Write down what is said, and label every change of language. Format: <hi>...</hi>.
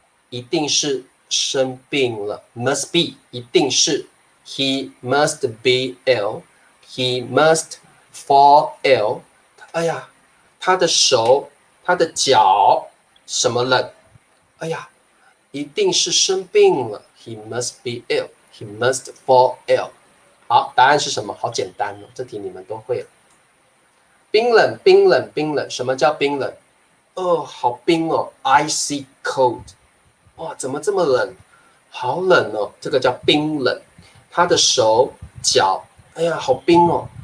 <zh>一定是生病了</zh> <en>，must be 一定是 he must be ill， he must fall ill。</en> <zh>哎呀，他的手他的脚什么冷？哎呀，一定是生病了</zh> <en>，he must be ill， he must fall ill。</en> <zh>好，答案是什么？好简单哦，这题你们都会了。冰冷，冰冷，冰冷。什么叫冰冷？哦，好冰哦 ，</zh> <en>icy cold。</en> <zh>哇，怎么这么冷？好冷哦，这个叫冰冷。他的手脚，哎呀，好冰哦。</zh>